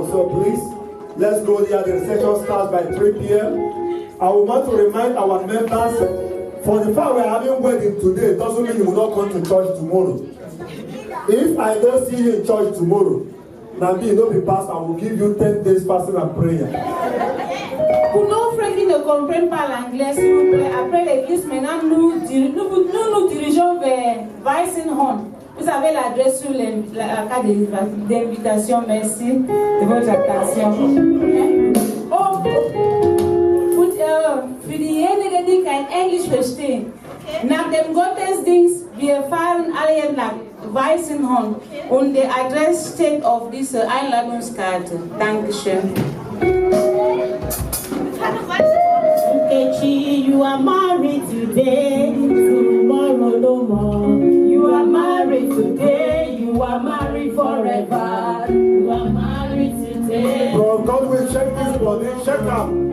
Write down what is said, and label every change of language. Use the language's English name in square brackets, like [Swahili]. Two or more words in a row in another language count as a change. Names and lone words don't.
[English] So please, let's go there. The reception starts by 3 p.m. I want to remind our members, for the fact we're having wedding today, doesn't mean you will not come to church tomorrow. If I don't see you in church tomorrow, now me, don't be past, I will give you 10 days fasting and prayer. [French] Pour nos frères qui ne comprennent pas l'anglais, s'il vous plaît, après l'église, maintenant, nous dirigeons vers Weissenhorn. Vous avez l'adresse sur la carte d'invitation. Merci de votre attention. [German] Oh, für diejenigen, die kein Englisch verstehen, nach dem Gottesdienst, wir fahren alle nach Weissenhorn und die Adresse steht auf dieser Einladungskarte. Dankeschön. [English] Nkechi, you are married today, tomorrow no more. You are married today, you are married forever. You are married today. Bro, God will check this body, check out.